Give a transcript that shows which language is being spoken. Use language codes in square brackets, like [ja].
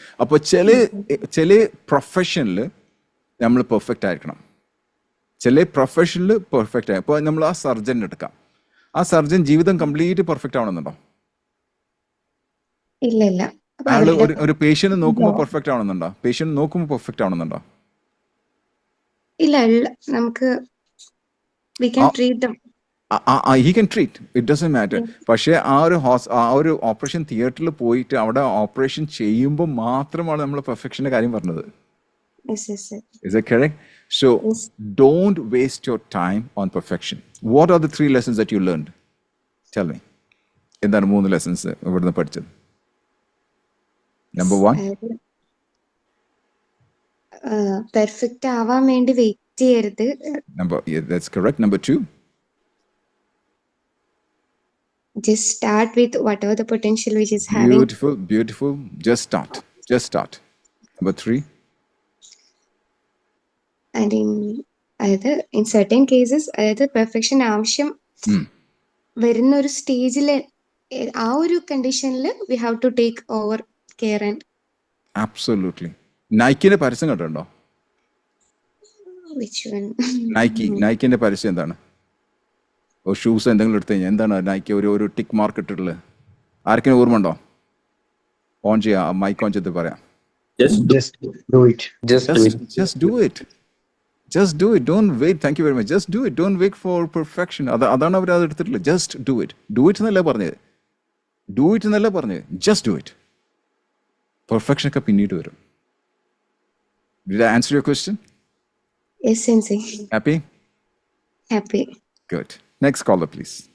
[ml] അപ്പോൾ ചില പ്രൊഫഷനിൽ നമ്മൾ പെർഫെക്റ്റ് ആയിരിക്കണം, ചില പ്രൊഫഷനിൽ പെർഫെക്റ്റ് ആയി. ഇപ്പോൾ നമ്മൾ ആ സർജൻ എടുക്കാം. ആ സർജൻ ജീവിതം കംപ്ലീറ്റ് പെർഫെക്റ്റ് ആവണമെന്നുണ്ടോ? ഇല്ല. അയാൾ ഒരു പേഷ്യന്റ് നോക്കുമ്പോൾ പെർഫെക്റ്റ് ആവണമെന്നുണ്ടോ? പേഷ്യന്റ് നോക്കുമ്പോൾ പെർഫെക്റ്റ് ആവണമെന്നുണ്ടോ? ഇല്ല. നമുക്ക് [en] we can treat them. He can treat, it doesn't matter. [ml] പക്ഷേ ആ ഒരു ഓപ്പറേഷൻ തിയേറ്ററിൽ പോയിട്ട് അവിടെ ഓപ്പറേഷൻ ചെയ്യുമ്പോൾ മാത്രമാണ് നമ്മൾ പെർഫെക്ഷൻ്റെ കാര്യം പറഞ്ഞത്. [en] Yes, yes, sir. Is that correct? So Yes. don't waste your time on perfection. What are the 3 lessons that you learned? Tell me. [ml] എന്താണ് 3 ലെസൺസ് ഇവിടുന്ന് പഠിച്ചത്? [en] Number 1, [ml] പെർഫെക്റ്റ് ആവാൻ വേണ്ടി വെയിറ്റ് ചെയ്യരുത്. [en] that's correct. Number 2, Just start with whatever the potential which is having. beautiful. Just start. Number 3, And in certain cases, [ml] അതായത് perfection ആവശ്യം വരുന്ന ഒരു സ്റ്റേജിൽ ആ ഒരു കണ്ടീഷനിൽ [en] We have to take over care and absolutely. [ml] നൈക്കിന്റെ പരസ്യം കണ്ടിട്ടുണ്ടോ? [en] which one? [ml] നൈക്കിന്റെ പരസ്യം എന്താണ്? ഒരു ഷൂസ് എന്തെങ്കിലും എടുത്തു കഴിഞ്ഞാൽ എന്താണ് നൈക്കി ഒരു ടിക്ക് മാർക്ക് ഇട്ടിട്ടുള്ളത്? ആർക്കെങ്കിലും ഓർമ്മ ഉണ്ടോ? ഓൺ ചെയ്യാം, മൈക്ക് ഓൺ ചെയ്ത് പറയാം. [en] Just do it. Just do it. Just do it. Don't wait. Thank you very much. Just do it. Don't wait for perfection. [ml] അതാണ് അവർ അത് എടുത്തിട്ടില്ല. [en] Just do it. Do it [ml] എന്നല്ല പറഞ്ഞത്. [en] Do it എന്നല്ല പറഞ്ഞത്. Just do it. [ml] Perfection ഒക്കെ പിന്നീട് വരും. [en] Did I answer your question? Yes, sensei. Happy? Happy. Good. Next caller, please.